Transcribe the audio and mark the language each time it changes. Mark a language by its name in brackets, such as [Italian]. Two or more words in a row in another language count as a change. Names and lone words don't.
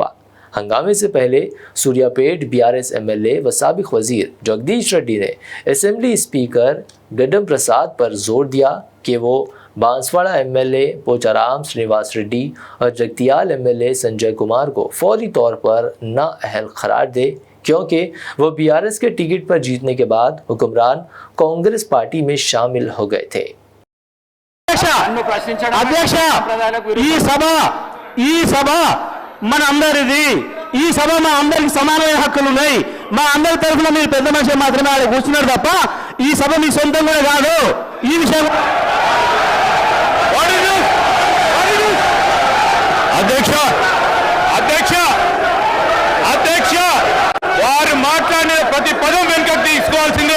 [Urdu] ہنگامے سے پہلے سوریا پیٹ BRS MLA و سابق وزیر جگدیش ریڈی نے اسمبلی اسپیکر گڈم پرساد پر زور دیا کہ وہ بانسواڑہ MLA پوچارام سرینواس ریڈی اور جگتیال MLA سنجے کمار کو فوری طور پر نااہل قرار دے، کیونکہ وہ BRS کے ٹکٹ پر جیتنے کے بعد حکمران کانگریس پارٹی میں شامل ہو گئے تھے۔ [Telugu] అధ్యక్ష ఈ సభ మన అందరిది, ఈ సభ మా అందరికి సమానమైన హక్కులు ఉన్నాయి। మా అందరి తరఫున మీరు పెద్ద మనిషి మాత్రమే ఆడ కూర్చున్నారు తప్ప ఈ సభ మీ సొంతం కూడా కాదు। ఈ విషయం అధ్యక్ష అధ్యక్ష అధ్యక్ష వారు మాట్లాడిన ప్రతి పదం వెనుకకు తీసుకోవాల్సిందే।